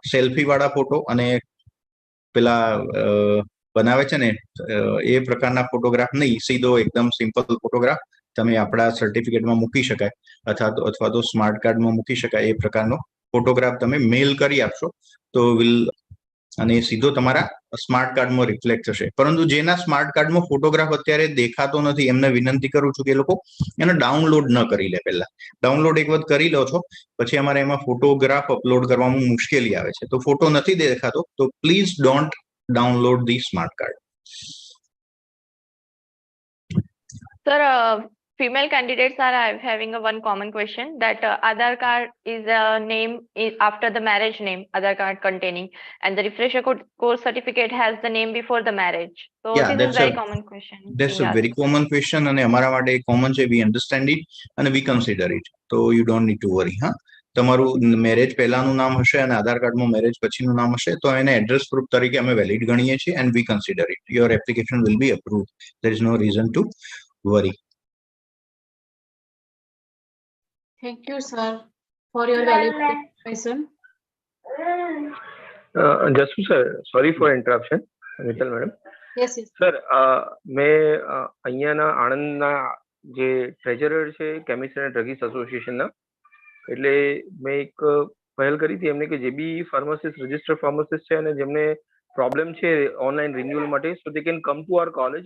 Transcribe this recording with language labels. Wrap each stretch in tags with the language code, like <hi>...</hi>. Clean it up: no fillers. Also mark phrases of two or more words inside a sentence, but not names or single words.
<gu>સેલ્ફી વાળા ફોટો અને પેલા બનાવે છે ને એ પ્રકારના ફોટોગ્રાફ નહીં, સીધો એકદમ સિમ્પલ ફોટોગ્રાફ તમે આપણા સર્ટિફિકેટમાં મૂકી શકાય અથવા તો</gu> <en>smart cardમાં</en> <gu>મૂકી શકાય એ પ્રકારનો ફોટોગ્રાફ તમે મેલ કરી આપશો તો અને સીધો તમારા</gu> <en>smart cardમાં</en> <gu>રિફ્લેક્ટ થશે. પરંતુ જેના</gu> <en>smart cardમાં</en> <gu>ફોટોગ્રાફ અત્યારે દેખાતો નથી એમને વિનંતી કરું છું કે એ લોકો એને ડાઉનલોડ ન કરી લે. પહેલા ડાઉનલોડ એક વખત કરી લો છો પછી અમારે એમાં ફોટોગ્રાફ અપલોડ કરવામાં મુશ્કેલી આવે છે. તો ફોટો નથી દેખાતો તો</gu> <en>please don't download the smart card. Sir, female candidates are having one common question that Aadhaar card is a name after the marriage name, Aadhaar card containing, and the refresher course certificate has the name before the marriage. So Yeah, this is very common question. That's a very common question</en> <gu>અને અમારા માટે</gu> <en>common છે. We understand it and we consider it. So you don't need to worry.</en> <gu>હા, તમારું મેરેજ પહેલાનું નામ હશે અને આધાર કાર્ડમાં મેરેજ પછીનું નામ હશે તો એને</gu> <en>address proof</en> <gu>તરીકે અમે વેલિડ ગણીએ છીએ</gu> <en>and we consider it. Your application will be approved. There is no reason to worry. Thank you, sir, for your valuable information. Jasu sir, sorry for interruption. Mital madam. Yes, yes.</en> <gu>સર, મેં અહીંયાના આણંદના જે ટ્રેઝરર છે કેમિસ્ટ એન્ડ ડ્રગિસ્ટ એસોસિએશનના, એટલે મેં એક પહેલ કરી હતી એમને કે જે બી</gu> <en>pharmacist registered pharmacist</en> <gu>છે અને જેમને પ્રોબ્લેમ છે</gu> <en>online renewal</en> <gu>માટે,</gu> <en>so they can come to our college.</en>